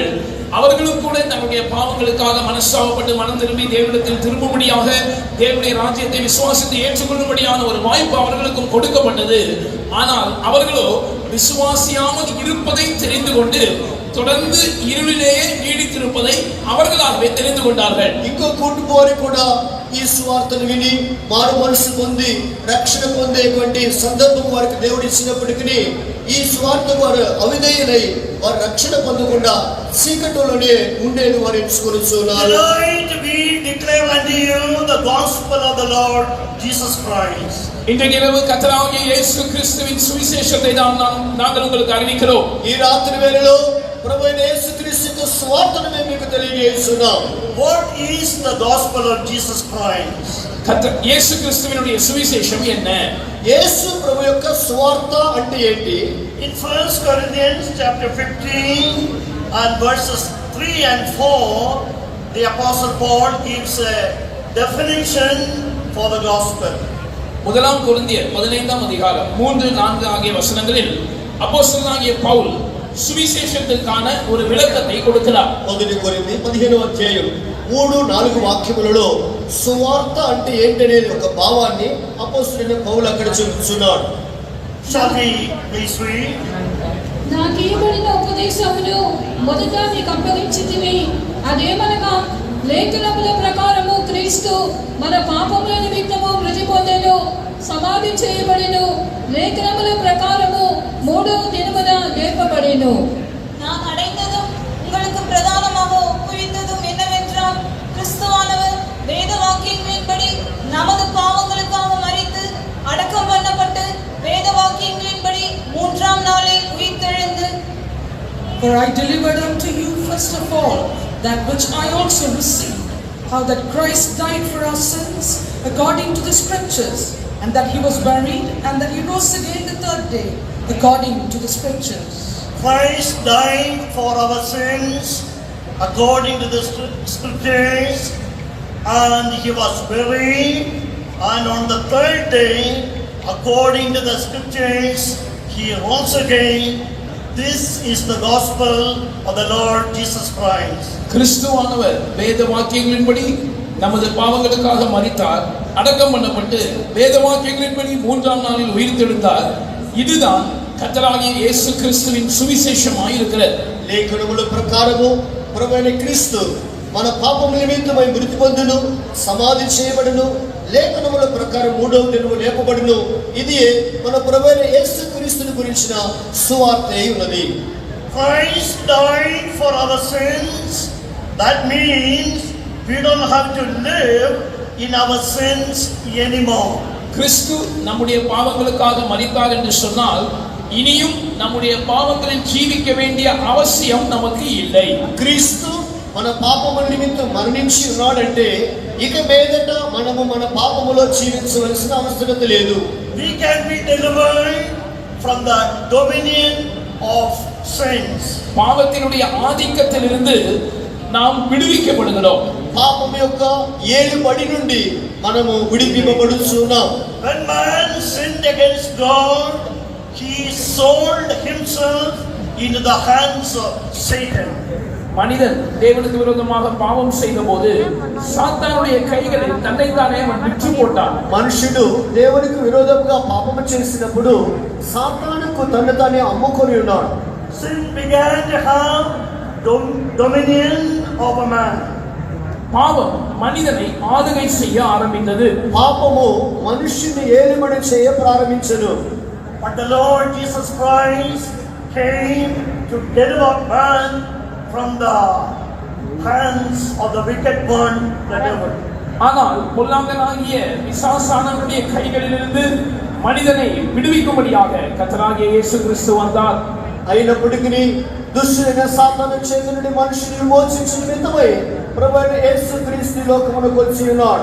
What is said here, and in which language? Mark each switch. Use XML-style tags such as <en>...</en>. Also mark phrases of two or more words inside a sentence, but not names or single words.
<ta>அவர்களும் கூட தங்களுடைய பாவங்களுக்காக மனஸ்தாபப்பட்டு மனம் திரும்பி தேவனிடத்தில் திரும்பும்படியாக தேவனுடைய ராஜ்யத்தை விசுவாசித்து ஏற்றுக்கொள்ளும்படியான ஒரு வாய்ப்பு அவர்களுக்கும் கொடுக்கப்பட்டது. ஆனால் அவர்களோ விசுவாசியாமல் இருப்பதை தெரிந்து கொண்டு தொடர்ந்து இருளிலேயே நீடித்திருப்பதை அவர்களாகவே தெரிந்து கொண்டார்கள்.</ta> <te>ఇంకో కూటు వారు కూడా ఈ సువార్తను విని మారు మనసు పొంది రక్షణ పొందేటువంటి సందర్భం వారికి దేవుడు ఇచ్చినప్పటికీ ఈ సువార్త వారు అవిధేయులై వారు రక్షణ పొందకుండా చీకటిలోనే ఉండేది వారు ఎంచుకొనుచున్నారు.</te> <en>Tonight we declare unto you the gospel of the Lord Jesus Christ.</en> <ta>இன்றைய இரவு கர்த்தராகிய இயேசு கிறிஸ்துவின் சுவிசேஷத்தை நாங்கள் உங்களுக்கு அறிவிக்கிறோம்.</ta> <te>ఈ రాత్రి వేళలో ప్రభువైన యేసుక్రీస్తు సువార్తను మేము మీకు తెలియజేస్తున్నాం.</te> <en>What is the gospel of Jesus Christ?</en> <ta>இயேசு கிறிஸ்துவினுடைய சுவிசேஷம் என்ன?</ta> <te>యేసు ప్రభు యొక్క సువార్త అంటే ఏంటి?</te> <en>In 1 Corinthians chapter 15 and verses 3 and 4, the apostle Paul gives a definition for the gospel.</en> <ta>முதலாம் கொரிந்தியர் 15ஆம் அதிகாரம் 3-4 ஆகிய வசனங்களில் அப்போஸ்தலனாகிய பவுல் சுவிசேஷத்திற்கான ஒரு விளக்கத்தை கொடுக்கிறார்.</ta> <te>1 కొరింథీ 15వ అధ్యాయం 3-4 వాక్యములలో సువార్త అంటే ఏంటనేది ఒక భావాన్ని అపోస్తలుడైన పౌలు అక్కడ చెబుతున్నాడు.</te> <en>Shall we please read?</en> <te>నాకివ్వబడిన ఉపదేశమును మొదట మీకు అప్పగించితిని, అదేమనగా లేఖనముల ప్రకారము క్రీస్తు మన పాపముల నిమిత్తము మృతి పొందెను, సమాధి చేయబడెను, లేఖనముల ప్రకారము మూడవ దినమున లేపబడెను.</te> <ta>நான் அடைந்ததும் உங்களுக்கு பிரதானமாக ஒப்புவித்ததும் என்னவென்றால் கிறிஸ்துவானவர் வேத வாக்கியங்களின்படி நமது பாவங்களுக்காக மரித்து அடக்கம் பண்ணப்பட்டு வேத வாக்கியங்களின்படி மூன்றாம் நாளில் உயிர்த்தெழுந்து.</ta> <en>For I delivered unto you first of all that which I also received, how that Christ died for our sins according to the scriptures, and that he was buried, and that he rose again the third day according to the scriptures. Christ died for our sins according to the scriptures, and he was buried, and on the third day, according to the scriptures, he rose again. This is the gospel of the Lord Jesus Christ.</en> <ta>கிறிஸ்துவானவர் வேத வாக்கியங்களின்படி நமது பாவங்களுக்காக மரித்தார், அடக்கம் பண்ணப்பட்டு வேத வாக்கியங்களின்படி மூன்றாம் நாளில் உயிர்த்தெழுந்தார். இதுதான் கர்த்தராகிய இயேசு கிறிஸ்துவின் சுவிசேஷமாய் இருக்கிறது.</ta> <te>లేఖనముల ప్రకారము ప్రభువైన క్రీస్తు మన పాపముల నిమిత్తమై మృతి పొందును, సమాధి చేయబడును, లేఖనముల ప్రకారం మూడవ దినము లేపబడును. ఇది మన ప్రభువైన యేసు క్రీస్తుని గురించిన సువార్త అయి ఉన్నది.</te> <en>Christ died for our sins. That means we don't have to live in our sins anymore.</en> <ta>கிறிஸ்து நம்முடைய பாவங்களுக்காக மரித்தார் என்று சொன்னால் இனியும் நம்முடைய பாவங்களில் ஜீவிக்க வேண்டிய அவசியம் நமக்கு இல்லை.</ta> <te>క్రీస్తు మన పాపముల నిమిత్తం మరణించి ఉన్నాడంటే ఇక మీదట మనము మన పాపములో జీవించవలసిన అవసరం లేదు.</te> <en>We can be delivered from the dominion of sins.</en> <ta>பாவத்தினுடைய ஆதிக்கத்திலிருந்து நாம் விடுவிக்கப்படுகிறோம்.</ta> <te>పాపం యొక్క ఏలుబడి నుండి మనము విడిపింపబడుచున్నాం.</te> <en>When man sinned against God, he sold himself into the hands of Satan.</en> <ta>மனிதன் தேவனுக்கு விரோதமாக பாவம் செய்தபோது சாத்தானுடைய கைகளில் தன்னைத்தானே அவன் விற்று போட்டான்.</ta> <te>మనుషుడు దేవునికి విరోధంగా పాపము చేసినప్పుడు సాతానుకు తన్ను తానే అమ్ముకొని ఉన్నాడు.</te> <en>Sin began to have dominion over man.</en> <ta>பாவம் மனிதனை ஆளுகை செய்ய ஆரம்பித்தது.</ta> <te>పాపము మనుష్యుని ఏలుబడి చేయ ప్రారంభించెను.</te> <en>But the Lord Jesus Christ came to deliver man from the hands of the wicked one, the devil.</en> <ta>ஆனால் பொல்லாங்கனாகிய பிசாசானவனுடைய கைகளிலிருந்து மனிதனை விடுவிக்கும்படியாக கர்த்தராகிய இயேசு கிறிஸ்து வந்தார்.</ta> <te>అయినప్పటికీ దుష్టుడైన సాతాను చేతి నుండి మనుషుని విమోచించిన నిమిత్తమై ప్రభువైన యేసు క్రీస్తు లోకమునకు వచ్చి ఉన్నాడు.</te>